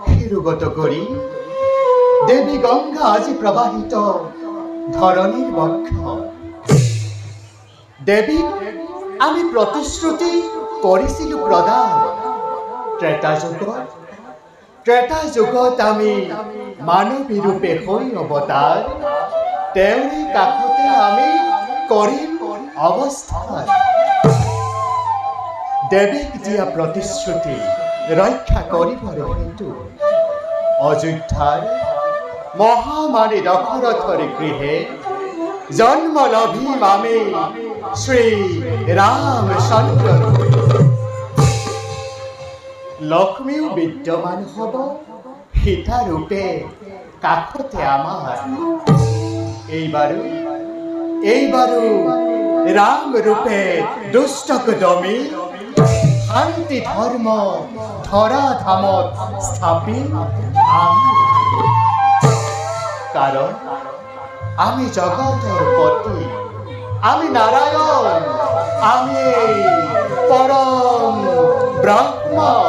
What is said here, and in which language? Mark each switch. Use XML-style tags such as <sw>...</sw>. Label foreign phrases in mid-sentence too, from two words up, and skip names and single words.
<bn>বহির্গত করি দেবী গঙ্গা আজি প্রবাহিত ধরণীর বক্ষ। দেবী আমি প্রতিশ্রুতি করিছিলো প্রদান, ত্রেতা যুগত আমি মানবী রূপে হই অবতার,</bn> <as>তেওৰে কাষতে আমি কৰিম অৱস্থান। দেৱীক দিয়া প্ৰতিশ্ৰুতি ৰক্ষা কৰিবৰ হেতু অযোধ্যাৰ মহামাৰী দশৰথৰ গৃহে জন্ম লভিম আমি শ্ৰী ৰামচন্দ্ৰ। লক্ষ্মীও বিদ্যমান হব সীতা ৰূপে কাষতে আমাৰ। এইবাৰো রাম রূপে দুষ্টক দমি শান্তি ধর্ম ধরা ধামত স্থাপি আমি।</as> <bn>কারণ আমি জগতের পতি, আমি নারায়ণ, আমি পরম ব্রহ্ম।</bn>